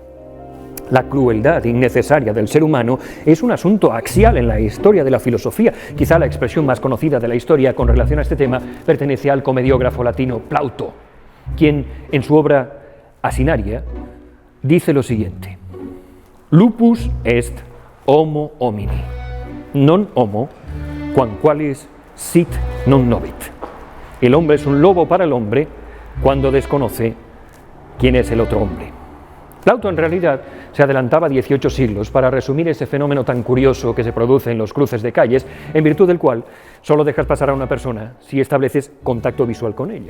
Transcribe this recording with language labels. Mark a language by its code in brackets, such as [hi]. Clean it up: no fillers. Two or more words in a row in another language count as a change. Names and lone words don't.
[es] La crueldad innecesaria del ser humano es un asunto axial en la historia de la filosofía. Quizá la expresión más conocida de la historia con relación a este tema pertenece al comediógrafo latino Plauto, quien en su obra Asinaria dice lo siguiente: [la] Lupus est homo homini, non homo, quamqualis sit non novit. [es] El hombre es un lobo para el hombre cuando desconoce quién es el otro hombre. Plauto en realidad se adelantaba 18 siglos para resumir ese fenómeno tan curioso que se produce en los cruces de calles, en virtud del cual solo dejas pasar a una persona si estableces contacto visual con ella.